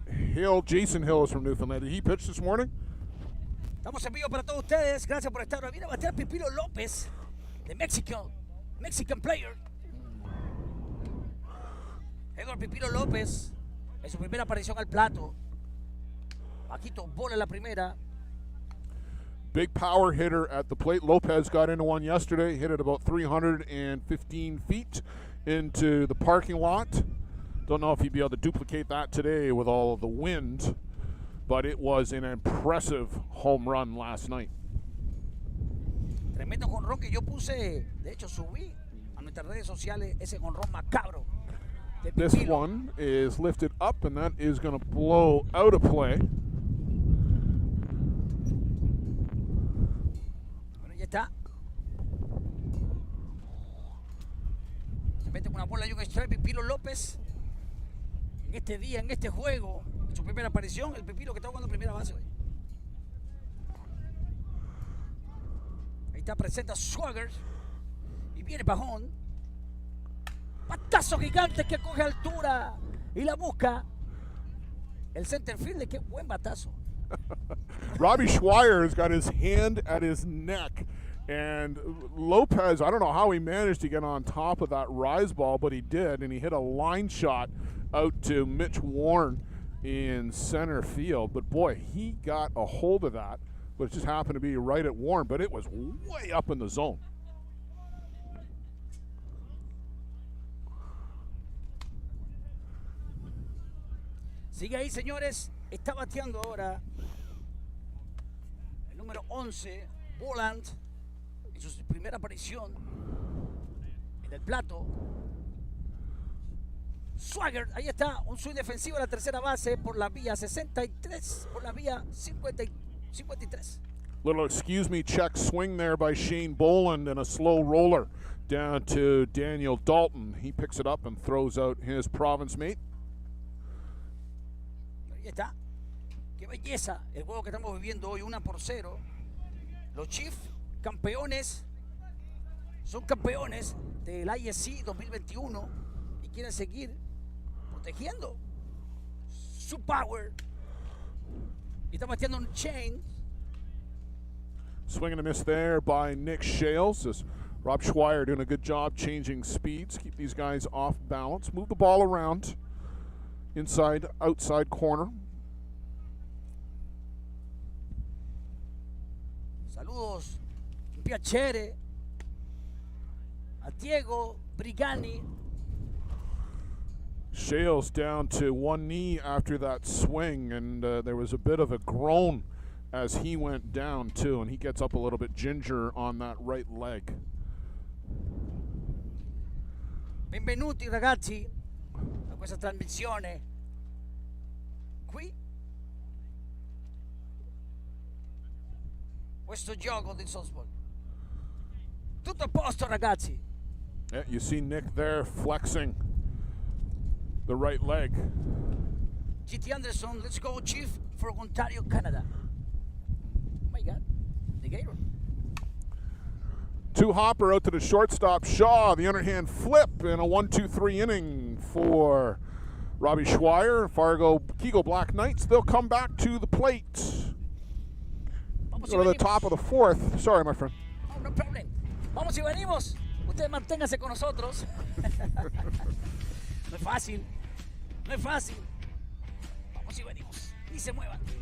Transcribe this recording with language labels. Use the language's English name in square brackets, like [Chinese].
[English] Hill, Jason Hill is from Newfoundland. Did he pitch this morning? [Spanish] Estamos en vivo para todos ustedes. Gracias por estar. Viene a batear Pipilo López, de [English] Mexican player. [Spanish] Edward Pipilo López, en su primera aparición al plato. Bajito, bola en la primera. [English] Big power hitter at the plate. Lopez got into one yesterday, hit it about 315 feet into the parking lot. Don't know if he'd be able to duplicate that today with all of the wind, but it was an impressive home run last night. [Spanish] Tremendo jonrón que yo puse, de hecho subí a nuestras redes sociales ese jonrón macabro. [English] This one is lifted up, and that is going to blow out of play. [Spanish] Bueno, ya está. Se mete una bola y un strike Pipilo López. En este día, en este juego, en su primera aparición, el Pipilo que está jugando primera base hoy. Ahí está, presenta Swagger. Y viene Pajón. Patazo gigante que coge altura y la busca. El center fielder, qué buen batazo. [English] Robbie Schweier has got his hand at his neck. And Lopez, I don't know how he managed to get on top of that rise ball, but he did. And he hit a line shot out to Mitch Warren in center field. But boy, he got a hold of that. But it just happened to be right at Warren. But it was way up in the zone. [Spanish] Sigue ahí, señores. Está bateando ahora el número 11, Boland, en su primera aparición en el plato. Swagger, ahí está, un swing defensivo a la tercera base por la vía 63, por la vía 53. [English] Little excuse me check swing there by Shane Boland and a slow roller down to Daniel Dalton. He picks it up and throws out his province mate. [Spanish] Ahí está. Qué belleza el juego que estamos viviendo hoy, 1-0. Los Chiefs, campeones, son campeones del ISC 2021 y quieren seguir protegiendo su power. Y está bateando un chain. [English] Swing and a miss there by Nick Shales. As Rob Schweier doing a good job changing speeds, keep these guys off balance, move the ball around inside, outside corner. [Spanish] Saludos, [Italian] Piacere, [Spanish] a Diego Brigani. [English] Shales down to one knee after that swing, and there was a bit of a groan as he went down too, and he gets up a little bit ginger on that right leg. [Italian] Benvenuti ragazzi a questa trasmissione qui, questo gioco di softball. Tutto a posto ragazzi. [English] Yeah, you see Nick there flexing the right leg. GT Anderson, let's go Chief for Ontario, Canada. Oh my God, the Gator. Two hopper out to the shortstop, Shaw, the underhand flip in a 1-2-3 inning for Robbie Schweier, Fargo Kegel Black Knights. They'll come back to the plate. Go to the top of the fourth. Sorry, my friend. Oh, no problem. [Spanish] Vamos y venimos. Usted manténgase con nosotros. No es fácil. No es fácil. Vamos y venimos. Ni se muevan.